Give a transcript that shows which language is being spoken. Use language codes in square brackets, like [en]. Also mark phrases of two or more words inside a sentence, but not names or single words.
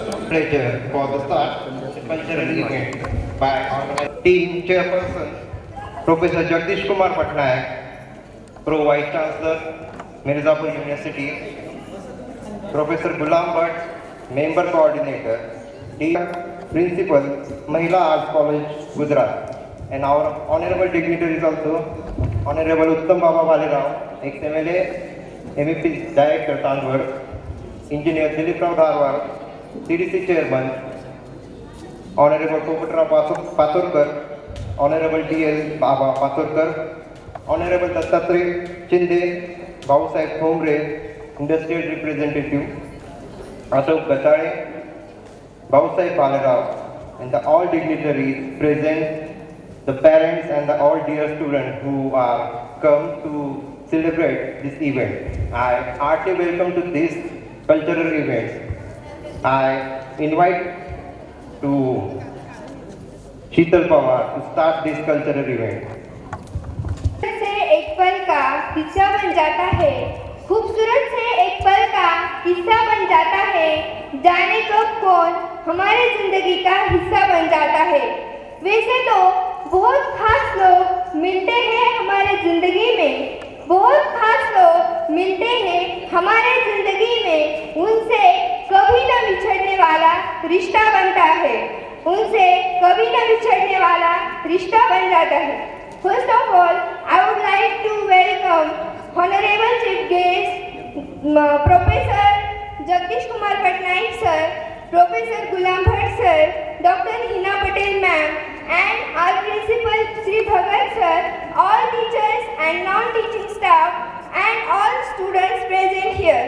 [en] pleasure for the start cultural event by team chairperson Professor Jagdish Kumar Patnaik, Pro Vice Chancellor, Mirzapur University, Professor Gulam Bhatt, Member Coordinator, Dean Principal, Mahila Arts College, Gujarat, and our honorable dignitaries also, Honorable Uttam Baba Balirao, ex-MLA, MEP Director Tanwar, Engineer Dilip Rao Dharwar, CDC Chairman, Honorable Popatra Paturkar, Honorable DL Baba Paturkar, Honorable Dattatreya Chinde, Bhausaheb Thomre, Industrial Representative, Ashok Gatare, Bhausaheb Balirao, and all dignitaries present, the parents and all dear students who are come to celebrate this event. I heartily welcome to this cultural event. I invite to Sheetal Pawar to start this cultural event. [hi] से एक पल का किस्सा बन जाता है, खूबसूरत से एक पल का किस्सा बन जाता है, जाने कब कौन हमारे जिंदगी का हिस्सा बन जाता है। वैसे तो बहुत खास लोग मिलते हैं हमारे जिंदगी में, बहुत खास लोग मिलते हैं हमारे जिंदगी में, उनसे कभी न बिछड़ने वाला रिश्ता बनता है, उनसे कभी न बिछड़ने वाला रिश्ता बन जाता है। [en] First of all, I would like to welcome Honorable Chief Guest, Professor Jagdish Kumar Patnaik Sir, Professor Gulam Bhatt Sir, Dr. Hina Patel Ma'am, and our Principal Sri Bhagat Sir, all teachers and non-teaching staff, and all students present here.